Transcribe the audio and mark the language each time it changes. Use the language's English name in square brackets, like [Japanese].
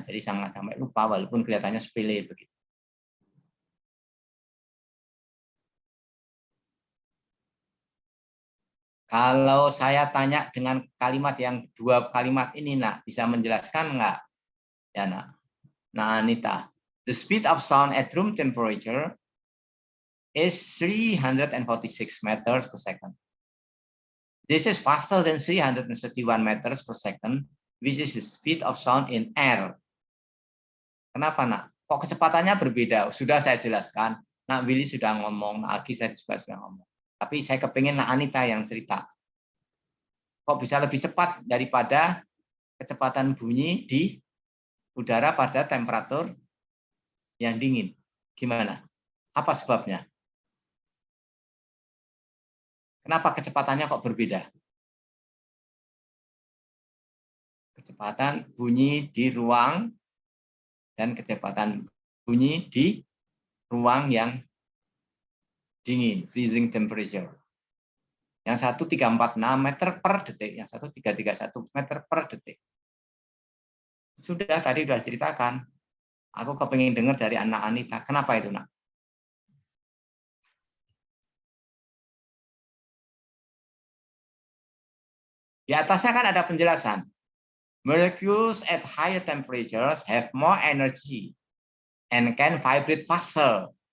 [Indonesian] Jadi sangat sampai lupa walaupun kelihatannya sepele begitu. Kalau saya tanya dengan kalimat yang 2 kalimat ini, Nak, bisa menjelaskan nggak? Ya, Nak. [English] Nah, Anita, the speed of sound at room temperature is 346 meters per second. This is faster than 331 meters per second, which is the speed of sound in air. [Indonesian] Kenapa, Nak? Kok kecepatannya berbeda? Sudah saya jelaskan. Nak Willy sudah ngomong, Nak Agi saya juga sudah ngomong. Tapi saya kepingin Nak Anita yang cerita. Kok bisa lebih cepat daripada kecepatan bunyi di udara pada temperatur yang dingin? Gimana? Apa sebabnya? Kenapa kecepatannya kok berbeda? Kecepatan bunyi di ruang dan kecepatan bunyi di ruang yang dingin, freezing temperature. Yang satu 346 meter per detik, yang satu 331 meter per detik. Sudah tadi sudah ceritakan. Aku kepengen dengar dari anak Anita. Kenapa itu, Nak? Di atasnya kan ada penjelasan. [English] Molecules at higher temperatures have more energy and can vibrate faster.